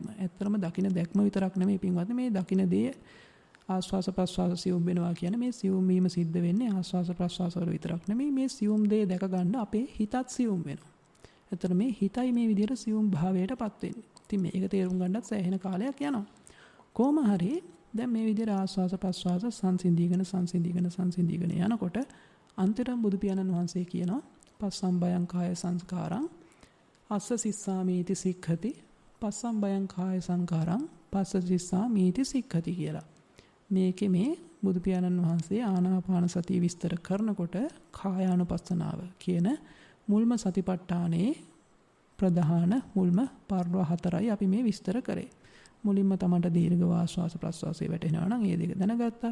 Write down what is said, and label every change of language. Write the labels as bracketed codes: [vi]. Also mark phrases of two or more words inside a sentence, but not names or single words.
[si] ඇත්තටම දකින දැක්ම විතරක් නෙමෙයි පින්වත්නි මේ දකින දේ ආස්වාස ප්‍රස්වාස සියුම් වෙනවා කියන්නේ මේ සියුම් වීම සිද්ධ වෙන්නේ ආස්වාස ප්‍රස්වාස වල විතරක් නෙමෙයි මේ සියුම් දේ දැක ගන්න අපේ හිතත් සියුම් වෙනවා. එතන මේ හිතයි මේ විදිහට සියුම් භාවයටපත් වෙන්නේ. ඉතින් මේක තේරුම් ගන්නත් සෑහෙන කාලයක් යනවා. කොහොම හරි දැන් මේ විදිහට ආස්වාස ප්‍රස්වාස සංසිඳීගෙන යනකොට අන්තිරම් බුදු පියාණන් වහන්සේ කියනවා [pi] පස්සම් බයං කාය සංස්කාරං අස්ස සිස්සාමීති සික්ඛති පස්සම් බයං කාය සංකාරං පස්ස සිස්සාමීති සික්ඛති [si] කියලා. මේකේ මේ බුදු පියාණන් වහන්සේ ආනාපාන සතිය විස්තර කරනකොට කායානුපස්සනාව කියන මුල්ම සතිපට්ඨානයේ ප්‍රධාන මුල්ම පර්ව හතරයි අපි මේ විස්තර කරේ. මුලින්ම තමන්ට දීර්ඝ ආශ්වාස ප්‍රශ්වාසයේ වැටෙනවා නම් ඒ දෙක දැනගත්තා.